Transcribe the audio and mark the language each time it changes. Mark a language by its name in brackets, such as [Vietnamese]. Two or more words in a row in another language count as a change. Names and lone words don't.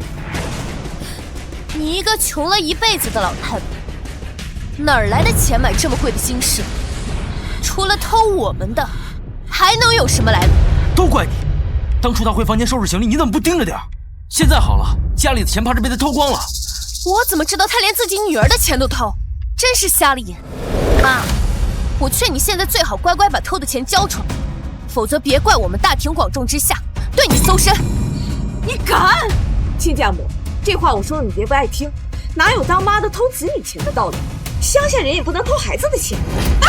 [Chinese] 你一個窮了一輩子的老太婆，哪兒來的錢買這麼貴的金飾？除了偷我們的，還能有什麼來路？都怪你！當初他回房間收拾行李，你怎麼不盯着點？現在好了，家裡的錢怕是被他偷光了。我怎麼知道他連自己女兒的錢都偷？真是瞎了眼！媽，我勸你現在最好乖乖把偷的錢交出來，否則別怪我們大庭廣眾之下對你搜身。你敢！親家母，這話我說了你別不愛聽，哪有當媽的偷子女錢的道理？鄉下人也不能偷孩子的錢啊！